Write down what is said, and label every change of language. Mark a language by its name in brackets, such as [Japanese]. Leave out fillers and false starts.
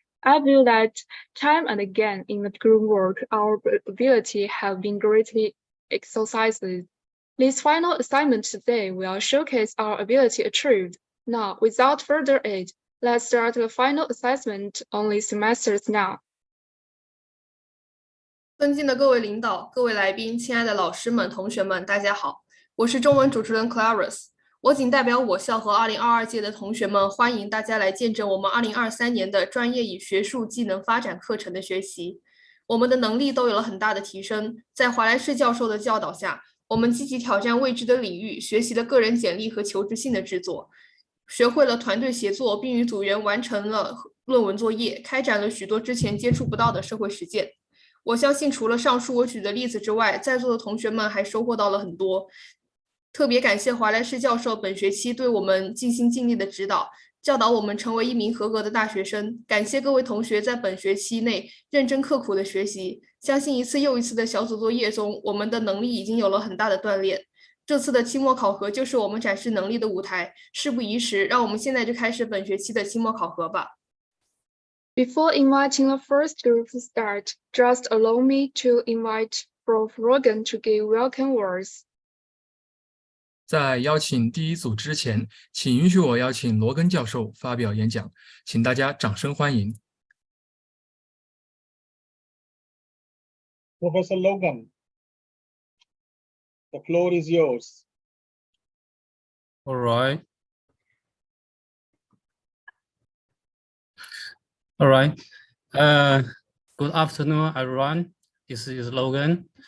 [English] I feel that time and again in the group work, our ability have been greatly exercised. This final assignment today will showcase our ability achieved. Now, without further ado, let's start the final assessment on this semester now. [Chinese] 尊敬的各位领导、各位来宾、亲爱的老师们、同学们，大家好，我是中文主持人 Clarice。我仅代表我校和2022届的同学们，欢迎大家来见证我们2023年的专业与学术技能发展课程的学习。我们的能力都有了很大的提升，在华莱士教授的教导下，我们积极挑战未知的领域，学习了个人简历和求职信的制作，学会了团队协作，并与组员完成了论文作业，开展了许多之前接触不到的社会实践。我相信，除了上述我举的例子之外，在座的同学们还收获到了很多。特别感谢华莱士教授本学期对我们尽心尽力的指导，教导我们成为一名合格的大学生。感谢各位同学在本学期内认真刻苦的学习，相信一次又一次的小组作业中，我们的能力已经有了很大的锻炼。这次的期末考核就是我们展示能力的舞台。事不宜迟，让我们现在就开始本学期的期末考核吧。 [English] Before inviting the first group to start, just allow me to invite Prof. Rogan to give welcome words. [Chinese] 在邀请第一组之前，请允许我邀请罗根教授发表演讲，请大家掌声欢迎。 [English] Professor Logan, the floor is yours. All right. All right. Good afternoon, everyone. This is Logan.